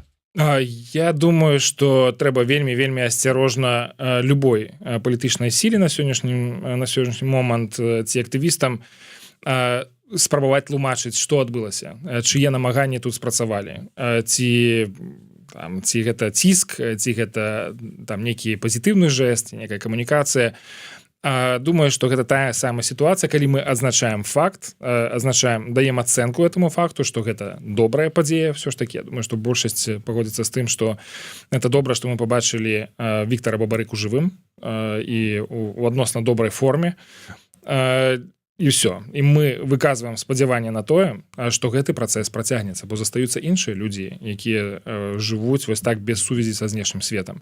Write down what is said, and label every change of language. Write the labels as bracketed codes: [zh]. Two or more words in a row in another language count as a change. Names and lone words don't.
[ru] Я думаю, что [be] трэба вельмі асцярожна любой палітычнай сіле на сённяшні момант ці актывістам спрабаваць тлумачыць, што адбылася, чые намаганні тут спрацавалі, ці гэта ціск, ці гэта там нейкі пазітыўны жэст, некая камунікацыя. Думаю, что гэта тая самая сітуацыя, калі мы адзначаем факт, даем ацэнку этому факту, что гэта добрая падзея. [ru] Все ж таки, я думаю, что [be] большасць пагодзіцца з тым, [ru] что это [be] добра, что мы побачылі Віктара Бабарыку жывым і у адносна добрай форме. І ўсё. І мы выказваем спадзяванне на тое, што гэты працэс працягнецца, бо застаюцца іншыя людзі, якія жывуць вось так без сувязі са знешнім светам.